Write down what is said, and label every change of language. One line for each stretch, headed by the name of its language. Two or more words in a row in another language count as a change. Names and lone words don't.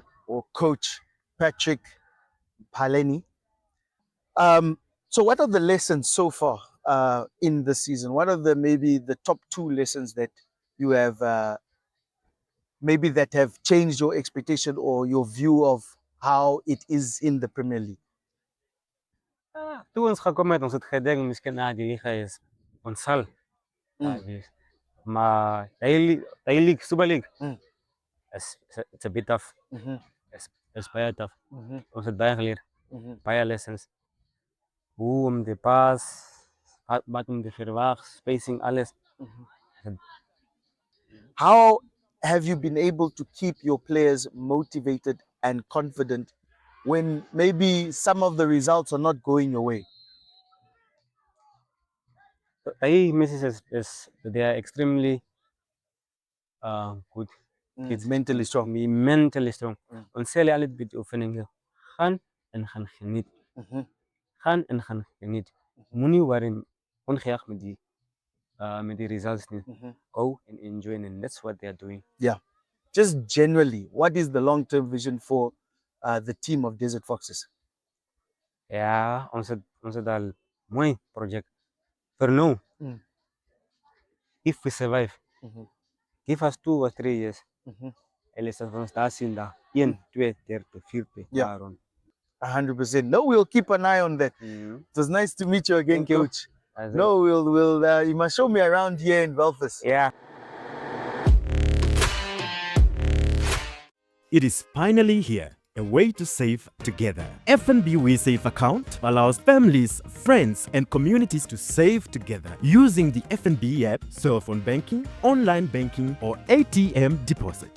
English: or Coach Patrick Paleni. So, what are the lessons so far in the season? What are maybe the top two lessons that you have maybe that have changed your expectation or your view of how it is in the Premier League?
Afrikaans: Tu ons gekom het, ons het gedink miskien die is ons sal. Maar die
English: Super League it's a bit tough. It's baie tough.
Afrikaans: Ons het baie geleer, baie lessons. Hoe om te pas, wat om te verwag, spacing, alles.
English: How have you been able to keep your players motivated and confident when maybe some of the results are not going your way? Die misses is they are extremely good. It's mentally strong. Mentally strong.
Afrikaans: Ons sê hulle met oefeninge. Gaan en gaan geniet. Gaan en gaan geniet. Moenie worry ongeag met die results nie.
English: Go and enjoy, and that's what they are doing. Yeah. Just generally, what is the long-term vision for the team of Desert Foxes?
Afrikaans: Ja, ons het al mooi project.
English: For now, if we survive, give us 2 or 3 years.
Afrikaans: Hulle sal ons daar sien daar 1, 2, 3, 4 daarom. 100%.
English: No, we'll keep an eye on that. It was nice to meet you again, Thank you. Coach. No, we'll you must show me around here in Belfast. Yeah. It is finally here, a way to save together. FNB WeSave account allows families, friends, and communities to save together using the FNB app, cell phone banking, online banking, or ATM deposit.